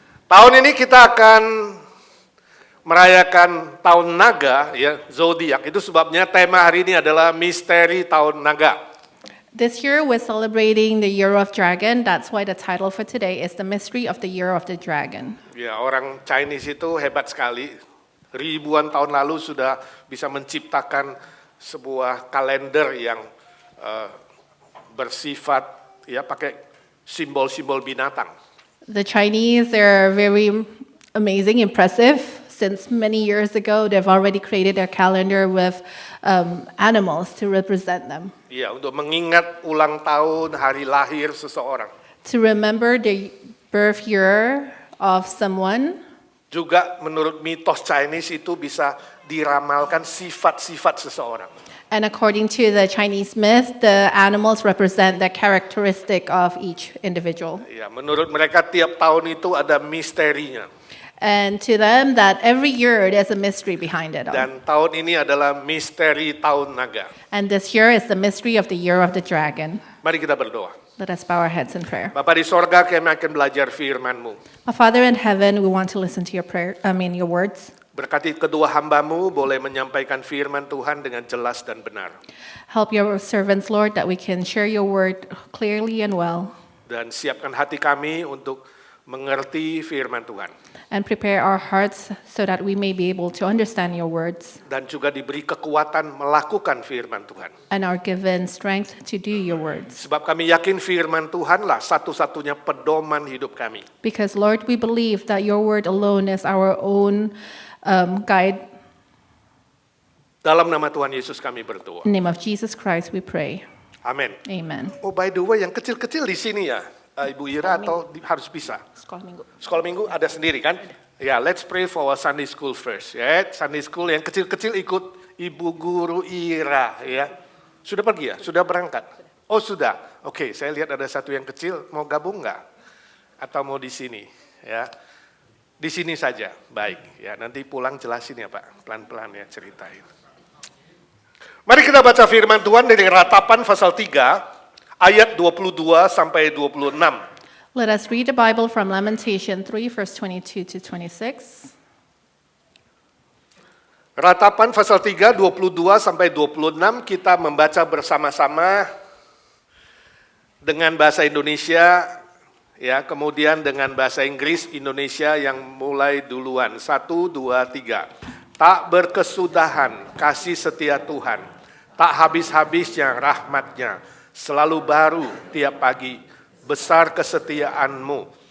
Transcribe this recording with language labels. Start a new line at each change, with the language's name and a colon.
Indonesian: Tahun ini kita akan merayakan tahun naga, ya, zodiak. Itu sebabnya tema hari ini adalah misteri tahun naga.
English: This year we're celebrating the Year of Dragon. That's why the title for today is The Mystery of the Year of the Dragon.
Indonesian: Ya, orang Chinese itu hebat sekali. Ribuan tahun lalu sudah bisa menciptakan sebuah kalender yang bersifat, ya, pakai simbol-simbol binatang.
English: The Chinese, they're very amazing, impressive. Since many years ago, they've already created their calendar with animals to represent them.
Indonesian: Ya, untuk mengingat ulang tahun, hari lahir seseorang.
English: To remember the birth year of someone.
Indonesian: Juga menurut mitos Chinese itu bisa diramalkan sifat-sifat seseorang.
English: And according to the Chinese myth, the animals represent the characteristic of each individual.
Indonesian: Ya, menurut mereka tiap tahun itu ada misterinya.
English: And to them, that every year there's a mystery behind it all.
Indonesian: Dan tahun ini adalah misteri tahun naga.
English: And this year is the mystery of the Year of the Dragon.
Indonesian: Mari kita berdoa.
English: Let us bow our heads in prayer.
Indonesian: Bapa di sorga, kami akan belajar firman-Mu.
English: Our Father in heaven, we want to listen to your your words.
Indonesian: Berkati kedua hamba-Mu boleh menyampaikan firman Tuhan dengan jelas dan benar.
English: Help your servants, Lord, that we can share your word clearly and well.
Indonesian: Dan siapkan hati kami untuk mengerti firman Tuhan.
English: And prepare our hearts so that we may be able to understand your words.
Indonesian: Dan juga diberi kekuatan melakukan firman Tuhan.
English: And are given strength to do your words.
Indonesian: Sebab kami yakin firman Tuhanlah satu-satunya pedoman hidup kami.
English: Because, Lord, we believe that your word alone is our own guide.
Indonesian: Dalam nama Tuhan Yesus kami berdoa.
English: In the name of Jesus Christ we pray.
Indonesian: Amin.
English: Amen. Oh, by the way,
Indonesian: yang kecil-kecil di sini ya, Ibu Ira, atau harus bisa? Sekolah minggu. Sekolah minggu ada sendiri kan?
English: Ya, let's pray for our Sunday school first.
Indonesian: Ya, Sunday school yang kecil-kecil ikut Ibu Guru Ira. Ya, sudah pergi ya? Sudah berangkat? Oh sudah. Oke, saya lihat ada satu yang kecil. Mau gabung nggak? Atau mau di sini? Ya, di sini saja. Baik. Ya, nanti pulang jelasin ya Pak. Pelan-pelan ya ceritain. Mari kita baca firman Tuhan dari Ratapan pasal 3. Ayat 22 sampai 26.
English: Let us read the Bible from Lamentation 3, verse 22 to 26.
Indonesian: Ratapan pasal 3, 22 sampai 26 kita membaca bersama-sama dengan bahasa Indonesia, ya, kemudian dengan bahasa Inggris Indonesia yang mulai duluan. 1, 2, 3. Tak berkesudahan kasih setia Tuhan, tak habis-habisnya rahmatnya, selalu baru tiap pagi, besar kesetiaan-Mu.